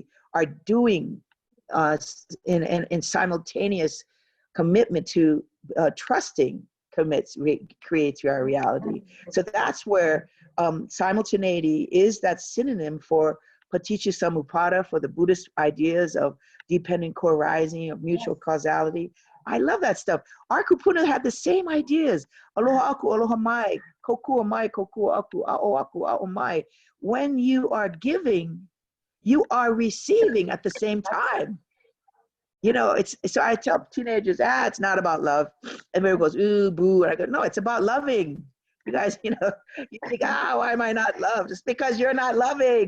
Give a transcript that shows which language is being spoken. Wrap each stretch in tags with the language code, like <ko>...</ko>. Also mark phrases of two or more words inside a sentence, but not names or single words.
<en>Our doing in simultaneous commitment to trusting creates our reality. So that's where simultaneity is that synonym for</en> <pi>paticca samuppada,</pi> <en>for the Buddhist ideas of dependent co-arising, of mutual causality. I love that stuff. Our kupuna had the same ideas.</en> <haw>Aloha aku, aloha mai, kokua mai, kokua aku, a'o aku, a'o mai.</haw> <en>When you are giving, you are receiving at the same time. So I tell teenagers, it's not about love. And everyone goes, ooh, boo. And I go, no, it's about loving. You guys, you think, why am I not loved? Just because you're not loving.</en>